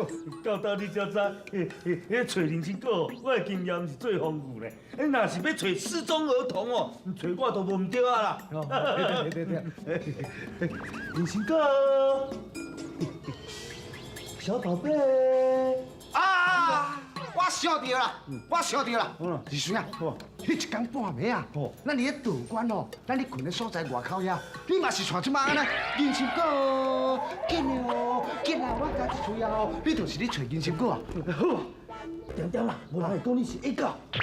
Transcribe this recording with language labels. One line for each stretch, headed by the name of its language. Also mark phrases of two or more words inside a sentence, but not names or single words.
Min Nan Chinese: 到道你才知，迄找人参果，我的经验是最丰富咧。若是要找失踪儿童哦，找我都无唔对啊啦。对。人参果，小宝贝。啊！我想到啦，李生啊，迄一天半暝啊，咱伫咧道观哦，咱咧困咧所在外口遐，你嘛是像即马安尼，人参果，紧哦，紧啊，我家一喙啊哦，你就是咧找人参果啊。好，点啦，无人会讲你是一个。